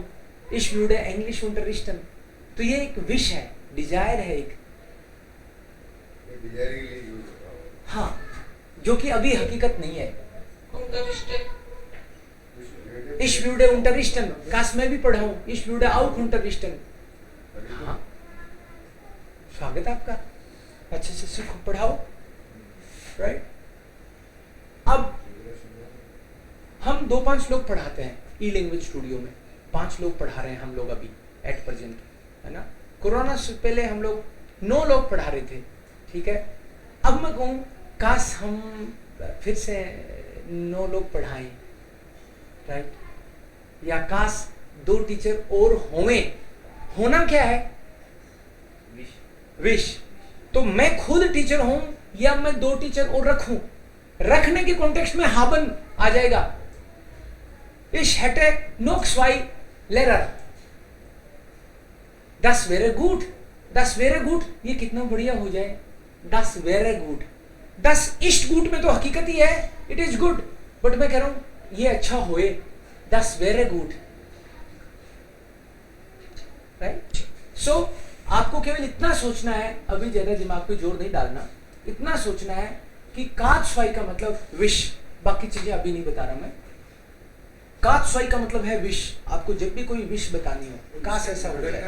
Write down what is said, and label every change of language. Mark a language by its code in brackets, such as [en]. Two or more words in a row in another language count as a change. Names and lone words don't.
[de] Ich würde Englisch unterrichten, [hi] तो ये एक विश है, डिजायर है एक, ये डिजायर के लिए यूज होता है। हाँ, जो कि अभी हकीकत नहीं है। [de] Unterrichten. Ich würde unterrichten, [hi] काश मैं भी पढ़ाऊं, [de] Ich würde auch unterrichten. [hi] हाँ, स्वागत है आपका, अच्छे से सीखो पढ़ाओ, राइट। अब हम 2-5 लोग पढ़ाते हैं ई लैंग्वेज स्टूडियो में, 5 लोग पढ़ा रहे हैं हम लोग अभी [en] at present, [hi] है ना। कोरोना से पहले हम लोग 9 लोग पढ़ा रहे थे, ठीक है। अब मैं कहूँ काश हम फिर से 9 लोग पढ़ाएं, राइट, या काश 2 टीचर और होवें। होना क्या है, विश। तो मैं खुद टीचर हूं या मैं 2 टीचर और रखूं, रखने के कॉन्टेक्स्ट में हाबन आ जाएगा। [de] Ich hätte noch 2 Lehrer, das wäre gut, das wäre gut, [hi] ये कितना बढ़िया हो जाए, [de] das wäre gut, das ist gut [hi] में तो हकीकत ही है, [en] it is good, [hi] बट मैं कह रहा हूं ये अच्छा होए, [de] das wäre gut, [hi] राइट। सो आपको केवल इतना सोचना है, अभी ज्यादा दिमाग पे जोर नहीं डालना, इतना सोचना है कि काचवाई का मतलब विश, बाकी चीजें अभी नहीं बता रहा मैं। काचवाई का मतलब है विश, आपको जब भी कोई विश बतानी हो, काश ऐसा होता है,